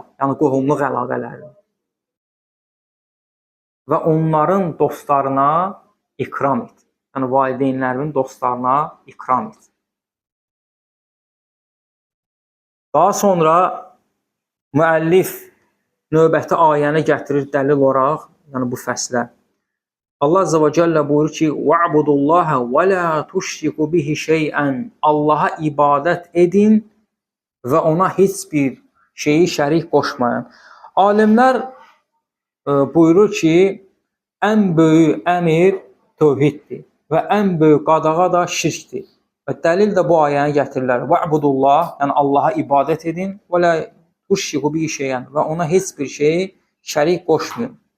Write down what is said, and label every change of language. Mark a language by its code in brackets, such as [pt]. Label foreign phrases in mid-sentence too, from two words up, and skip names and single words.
[az] Yəni, qohumluq əlaqələri. Və onların dostlarına ikram et. Yəni, valideynlərin dostlarına ikram et. Daha sonra müəllif növbəti ayəni gətirir dəlil olaraq, yəni bu fəslə. Allah Azze və Cəllə buyurur ki, [ar] وَعْبُدُ اللّٰهَ وَلَا تُشْرِكُ بِهِ شَيْئًا. [az] Allaha ibadət edin və ona heç bir şeyi şərik qoşmayın. Alimlər buyurur ki, ən böyük əmir tövhiddir və ən böyük qadağa da şirkdir. Və dəlil də bu ayəni gətirirlər. Va'budullah, yəni Allaha ibadət edin və [ar] لا تشركوا به شيئا [az] və ona heç bir şeyi şərik qoşmayın.